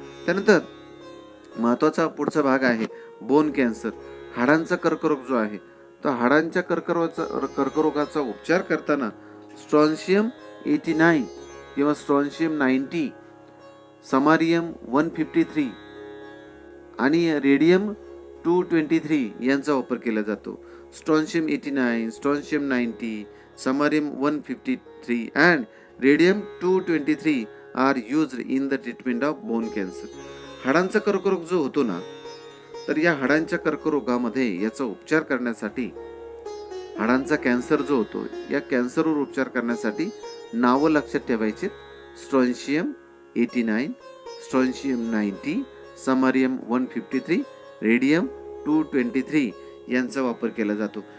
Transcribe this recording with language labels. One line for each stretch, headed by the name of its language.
Marathi: त्यानंतर महत्त्वाचा पुढचा भाग आहे बोन कॅन्सर, हाडांचा कर्करोग जो आहे. तर हाडांच्या कर्करोगाचा उपचार करताना स्ट्रॉन्शियम 89 किंवा स्ट्रॉन्शियम 90, समारियम 153 आणि रेडियम 223 यांचा वापर केला जातो.
English: Strontium 89, strontium 90, samarium 153 and radium 223 are used in the treatment of bone cancer.
Marathi: हाडांचा कर्करोग जो होतो ना, तर या हाडांच्या कर्करोगामध्ये याचा उपचार करण्यासाठी, हाडांचा कॅन्सर जो होतो या कॅन्सरवर उपचार करण्यासाठी नावं लक्षात ठेवायचे. स्ट्रॉन्शियम 89, स्ट्रॉन्शियम 90, समारियम 153, रेडियम 223 यांचा वापर केला जातो.